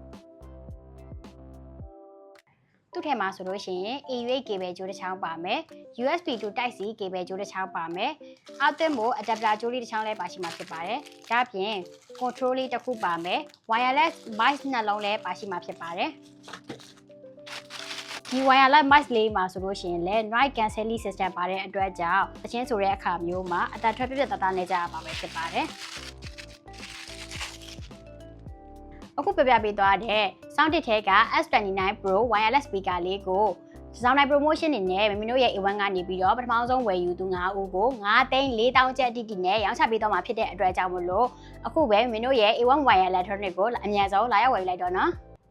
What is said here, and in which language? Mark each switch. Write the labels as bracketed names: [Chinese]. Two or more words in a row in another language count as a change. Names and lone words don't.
[Burmese] သူ့ထဲမှာဆိုလို့ရှိရင် [English] AUX cable [Burmese] ကြိုးတစ်ချောင်းပါမယ် [English] USB to Type C cable [Burmese] ကြိုးတစ်ချောင်းပါမယ်အောက်သွင်းဖို့ adapter ကြိုးလေးတစ်ချောင်းလည်းပါရှိမှာဖြစ်ပါတယ်ဒါ့အပြင် control လေးတစ်ခုပါမယ် [English] wireless mic [Burmese] နှလုံးလည်းပါရှိမှာဖြစ်ပါတယ် ဒီ [English] wireless mic [Burmese] လေးမှာဆိုလို့ရှိရင်လည်း [English] noise cancelling system [Burmese] ပါတဲ့အတွက်ကြောင့်တချင်းဆိုတဲ့အခါမျိုးမှာအတန်ထွက်ပြတ်တသားနဲ့ကြားရမှာပဲဖြစ်ပါတယ်အခုပြပြပေးသွားတဲ့ sound တစ်ထဲက S29 Pro wireless speaker လေးကိုဒီဇိုင်းနိုင် promotion နေနဲ့မမီတို့ရဲ့ A1 ကနေပြီးတော့ပထမဆုံးဝယ်ယူသူ9ဦးကို9,400,000ကျပ်အတိအနဲ့ရောင်းချပေးတော့မှာဖြစ်တဲ့အတွက်ကြောင့်မလို့အခုပဲမမီတို့ရဲ့ A1 Wire Electronic ကိုအမြန်ဆုံးလာရောက်ဝယ်ယူလိုက်တော့နော်